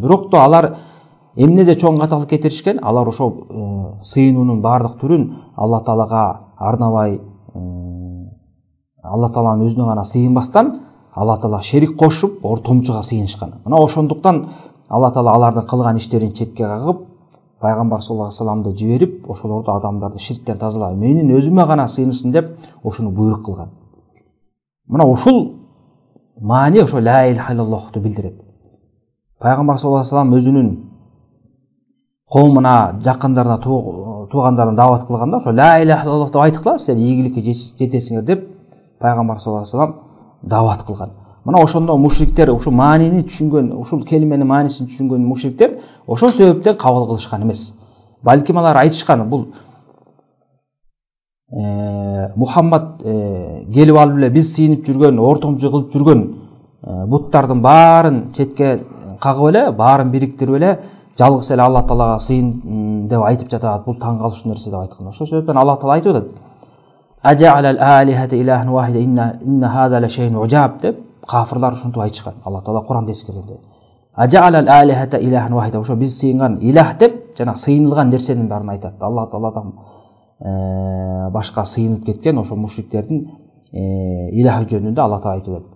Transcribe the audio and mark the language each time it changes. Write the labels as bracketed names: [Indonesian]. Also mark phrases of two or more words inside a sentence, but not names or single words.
[Kyrgyz] Бирок да алар эмнеде чоң каталык кетиришкен? Алар ошол сыйынуунун бардык түрүн Аллах таалага арнабай, Аллах тааланын өзүнө гана сыйынбастан, Аллах таала шерик кошуп, ортомчуга сыйынышкан. Мына ошондуктан Аллах таала алардын кылган иштерин четке кагып, пайгамбар саллаллаху алейхи вассаламды жиберип, ошолорду адамдарды ширктен тазалап, менин өзүмө гана сыйынышсын деп ошону буйрук кылган. Мына ушул маани ошо ла иляха иллаллахты билдирет. Пайгамбар [Arabic] صلى الله عليه وسلم [Kyrgyz] өзүнүн коомуна, жакындарына, туугандарына даават кылганда ошо [Arabic] لا إله إلا الله [Kyrgyz] деп айткыла, силер ийгиликке жетесиңер деп пайгамбар [Arabic] صلى الله عليه وسلم [Kyrgyz] даават кылган. Мына ошондо мушриктер ушул маанини түшүнгөн, ушул келименин маанисин түшүнгөн мушриктер ошол себептен кабыл кылышкан эмес. Балким алар айтышкан, бул Мухаммад келип алып эле биз сыйынып жүргөн, ортомчу кылып жүргөн буттардын баарын четке кагып эле, баарын бириктирип эле, жалгыз эле Аллах таалага сыйын деп айтып жатат. Бул таң калыштуу нерсе деп айткан. Ошол себептен Аллах таала айтып атат: [Arabic] "أجعل الآلهة إلها واحدا إن هذا لشيء عجاب" деп кафирлар ушинтип айтышкан. [Kyrgyz] Аллах таала Куранда эскергенде. [Arabic] أجعل الآلهة إلها واحدا, [Kyrgyz] ошо биз сыйынган илах деп жана сыйынылган нерсенин баарын айтат. Аллах тааладан башка сыйынып кеткен ошо мушриктердин илахы жөнүндө Аллах таала айтып атат.